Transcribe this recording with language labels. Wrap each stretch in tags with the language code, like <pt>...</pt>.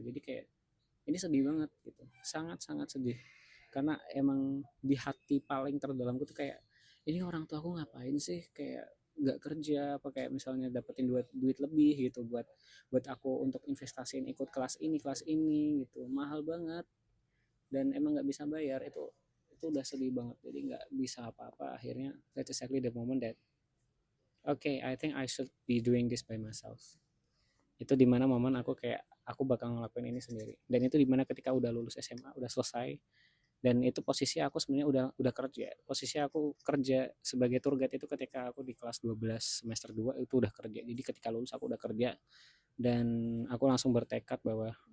<id>Jadi kayak ini sedih banget gitu, sangat sangat sedih, karena emang di hati paling terdalamku tuh kayak ini orang tua aku ngapain sih kayak nggak kerja, apa kayak misalnya dapetin duit lebih gitu buat buat aku untuk investasiin ikut kelas ini gitu, mahal banget, dan emang nggak bisa bayar. Itu udah sedih banget, jadi nggak bisa apa-apa.</id> <en>Akhirnya that's exactly the moment that okay, I think I should be doing this by myself.</en> <id>Itu dimana momen aku kayak aku bakal ngelakuin ini sendiri, dan itu dimana ketika udah lulus SMA udah selesai, dan itu posisi aku sebenarnya udah kerja. Posisi aku kerja sebagai tour guide itu ketika aku di kelas 12 semester 2 itu udah kerja. Jadi ketika lulus aku udah kerja, dan aku langsung bertekad bahwa</id>